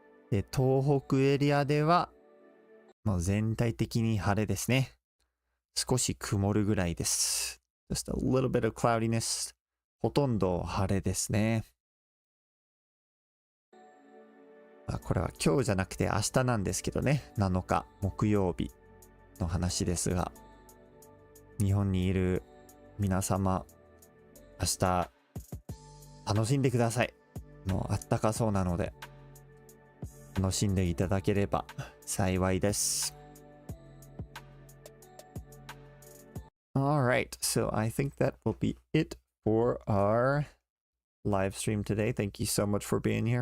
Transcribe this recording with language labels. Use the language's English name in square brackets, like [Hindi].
[Japanese] で、東北エリアではもう全体的に晴れですね。少し曇るぐらいです。 [English] Just a little bit of cloudiness. [Japanese] ほとんど晴れですね。これは今日じゃなくて明日なんですけどね。7日木曜日の話ですが、日本にいる皆様、明日楽しんでください。もうあったかそうなので、楽しんでいただければ幸いです。 [English] Alright, so I think that will be it for our live stream today. Thank you so much for being here.